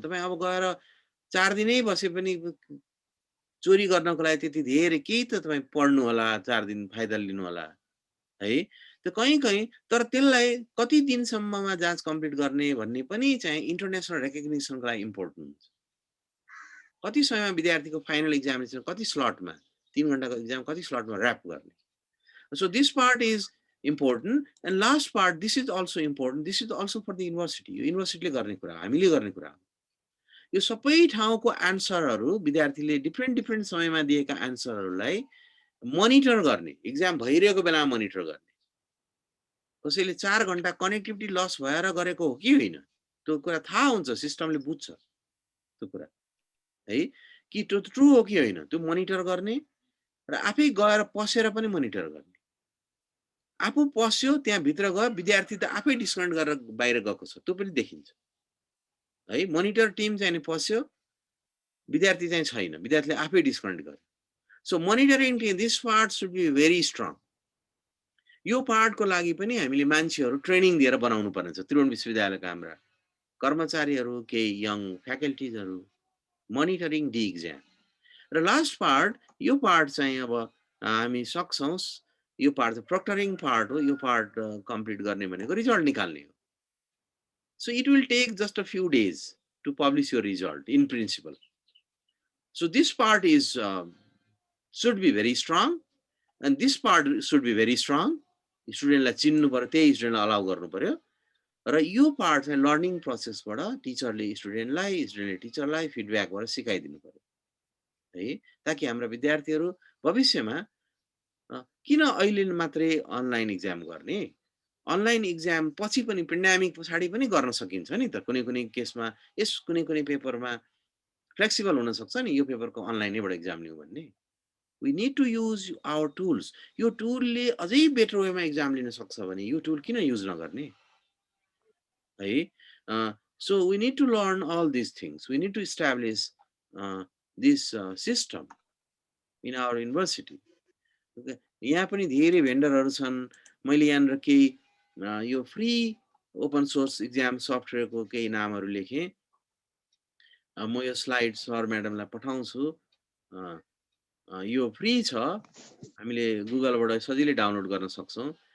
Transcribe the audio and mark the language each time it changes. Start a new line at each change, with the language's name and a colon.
Nepali: तपाईँ अब गएर 4 दिनै बसे पनि चोरी गर्नको लागि त्यति धेरै केही त तपाईँ पढ्नु होला, 4 दिन फाइदा लिनु होला है। त्यो कहीँ तर त्यसलाई कति दिनसम्ममा जाँच कम्प्लिट गर्ने भन्ने पनि चाहिँ इन्टरनेसनल रेकग्निसनको लागि इम्पोर्टेन्ट हुन्छ। कति समयमा विद्यार्थीको फाइनल एक्जामिनेसन कति स्लटमा, 3 घन्टाको एक्जाम कति स्लटमा ऱ्याप गर्ने।
English: So this part is important and last part this is also important, this is also for the university.
Nepali: यो युनिभर्सिटीले गर्ने कुरा, हामीले गर्ने कुरा हो। यो सबै ठाउँको एन्सरहरू विद्यार्थीले डिफ्रेन्ट समयमा दिएका एन्सरहरूलाई मोनिटर गर्ने, एक्जाम भइरहेको बेलामा मोनिटर गर्ने। कसैले 4 घन्टा कनेक्टिभिटी लस भएर गरेको हो कि होइन त्यो कुरा थाहा हुन्छ, सिस्टमले बुझ्छ त्यो कुरा है कि त्यो ट्रु हो कि होइन त्यो मोनिटर गर्ने र आफै गएर पसेर पनि मोनिटर गर्ने। आफू पस्यो त्यहाँ भित्र गयो, विद्यार्थी त आफै डिस्कनेक्ट गरेर बाहिर गएको छ त्यो पनि देखिन्छ है। मोनिटर टिम चाहिँ पस्यो, विद्यार्थी चाहिँ छैन, विद्यार्थीले आफै डिस्कनेक्ट गर्यो।
English: So monitoring this part should be very strong.
Nepali: यो पार्टको लागि पनि हामीले मान्छेहरू ट्रेनिङ दिएर बनाउनु पर्ने छ। त्रिभुवन विश्वविद्यालयका हाम्रा कर्मचारीहरू, केही यङ फ्याकल्टिजहरू मोनिटरिङ डी इक्जाम। र लास्ट पार्ट, यो पार्ट चाहिँ अब हामी सक्छौँ, यो पार्ट चाहिँ प्रोक्टरिङ पार्ट हो। यो पार्ट कम्प्लिट गर्ने भनेको रिजल्ट निकाल्ने हो।
English: So it will take just a few days to publish your result in principle. So this part is should be very strong and this part should be very strong.
Nepali: स्टुडेन्टलाई चिन्नु पर्यो, त्यही स्टुडेन्टलाई allow गर्नु पर्यो। र यो part चाहिँ learning प्रोसेसबाट टिचरले स्टुडेन्टले टिचरलाई फिडब्याकबाट सिकाइदिनु पर्यो है, ताकि हाम्रा विद्यार्थीहरू भविष्यमा किन अहिले मात्रै अनलाइन इक्जाम गर्ने, अनलाइन इक्जाम पछि पनि पेन्डेमिक पछाडि पनि गर्न सकिन्छ नि त। कुनै केसमा कुनै पेपरमा फ्लेक्सिबल हुन सक्छ नि, यो पेपरको अनलाइनैबाट इक्जाम लिउँ भन्ने।
English: We need to use our tools.
Nepali: यो टुलले अझै बेटर वेमा एक्जाम लिन सक्छ भने यो टुल किन युज नगर्ने है।
English: So we need to learn all these things. We need to establish this system in our university.
Nepali: यहाँ पनि धेरै भेन्डरहरू छन्। मैले यहाँनिर केही यो फ्री ओपन सोर्स इक्जाम सफ्टवेयरको केही नामहरू लेखेँ। म यो स्लाइड सर म्याडमलाई पठाउँछु। यो फ्री छ, हामीले गुगलबाट सजिलै डाउनलोड गर्न सक्छौँ।